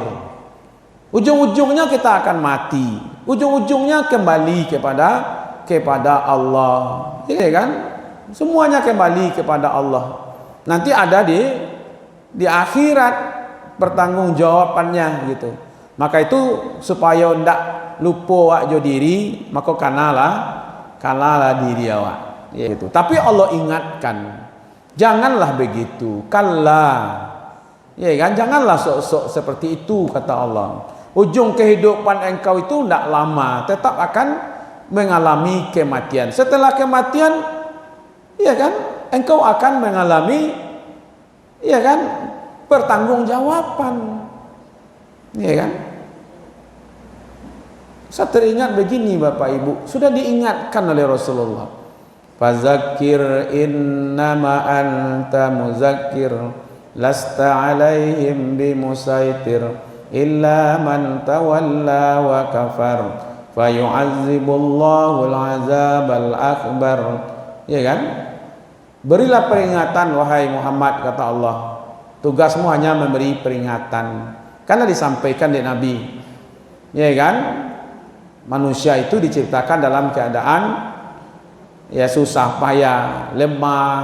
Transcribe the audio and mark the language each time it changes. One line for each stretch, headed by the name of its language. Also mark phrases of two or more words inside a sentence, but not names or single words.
Indonesian: Ujung-ujungnya kita akan mati. Ujung-ujungnya kembali kepada Allah. Ya kan? Semuanya kembali kepada Allah. Nanti ada di akhirat pertanggungjawabannya gitu.
Minangkabau: Maka itu supaya ndak lupa awak jo diri, maka kanalah diri awak.
Indonesian: Gitu. Tapi Allah ingatkan, janganlah begitu. Kalla. Ya kan? Janganlah sok-sok seperti itu kata Allah. Ujung kehidupan engkau itu ndak lama, tetap akan mengalami kematian. Setelah kematian, ya kan, engkau akan mengalami, ya kan, pertanggungjawaban, ya kan. Saya teringat begini Bapak Ibu, sudah diingatkan oleh Rasulullah.
Arabic: فذكر إنما أنت مذكر لست عليهم بمسيطر إلا من تولى وكفر فيعذبه الله العذاب الأكبر.
Indonesian: Ya kan? Berilah peringatan wahai Muhammad kata Allah. Tugasmu hanya memberi peringatan. Karena disampaikan di Nabi. Ya kan? Manusia itu diciptakan dalam keadaan ya susah payah, lemah.